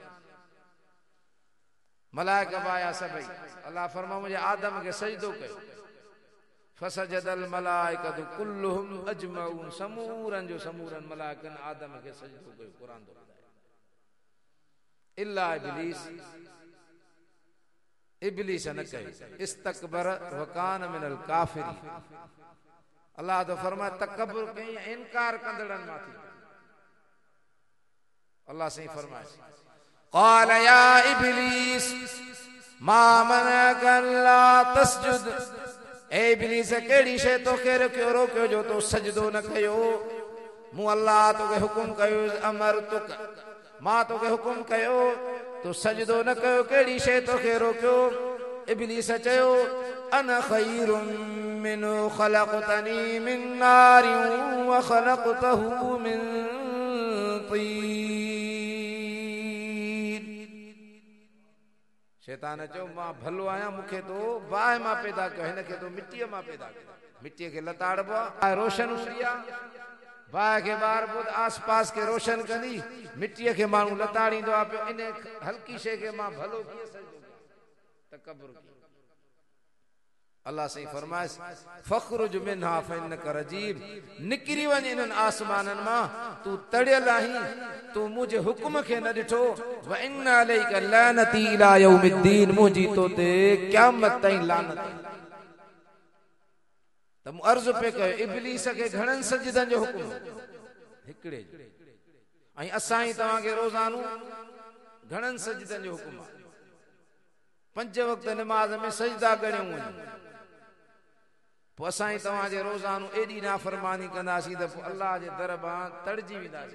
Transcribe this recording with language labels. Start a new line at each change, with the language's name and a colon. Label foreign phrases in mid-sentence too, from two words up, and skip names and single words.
Sindhi: मलाइका आया सभई, अल्लाह फरमायो मुंहिंजे आदम खे सजदो कयो।
Arabic: فسجد الملائكة كلهم أجمعون,
Sindhi: समूरन जो समूरन मलाइकनि आदम खे सजदो कयो। क़ुरान थो ॿुधाए,
Arabic: إلا إبليس,
Sindhi: इब्लीस न कयो।
Arabic: استكبر وكان من الكافرين,
Sindhi: अल्लाह तो फरमाए तकब्बुर कई, इनकार कंदड़नि मां थी। अल्लाह सही फरमाए
Arabic: قال يا إبليس ما منعك ألا تسجد,
Sindhi: ए इब्लीस केड़ी शै तोखे रोकियो जो तो सजदो न कयो। मूं अल्लाह तोखे हुकुम कयो,
Arabic: أمرتك,
Sindhi: मां तोखे हुकुम कयो तो सजदो न कयो, केड़ी शै तोखे रोकियो। इब्लीस चयो
Arabic: أنا خير منه خلقتني من نار وخلقته من طين.
Sindhi: शैतान चयो मां भलो आहियां, मूंखे तो बाहि मां पैदा कयो, हिनखे तो मिट्टीअ मां पैदा कयो। मिट्टीअ खे लताड़बो आहे, रोशन हूंदी आहे, बाहि खे ॿार ॿुध आस पास खे रोशन कंदी, मिट्टीअ खे माण्हू लताड़ींदो आहे पियो। इन हल्की शइ खे मां भलो कीअं सजदो कयां, तकब्बुर कीअं। अल्लाह सही फरमाए
Arabic: فاخرج منها فإنك رجيم,
Sindhi: निकिरी वञ इन्हनि आसमाननि मां, तू तड़ियल आहीं, तू मुंहिंजे हुकुम खे न ॾिठो।
Arabic: وإن عليك لعنتي إلى يوم الدين,
Sindhi: मुंहिंजी तो ते क़यामत ताईं लानत। त मूं अर्ज़ पे कयो इब्लीस खे घणनि सजदनि जो हुकुम, हिकिड़े जो। ऐं असां ई तव्हांखे रोज़ानो घणनि सजदनि जो हुकुम आहे। 5 वक़्त निमाज़ में सजदा ॻणियूं वञूं, पोइ असां ई तव्हांजे रोज़ानो एॾी नाफ़रमानी कंदासीं त पोइ अल्लाह जे दर मां तड़जी वेंदासीं।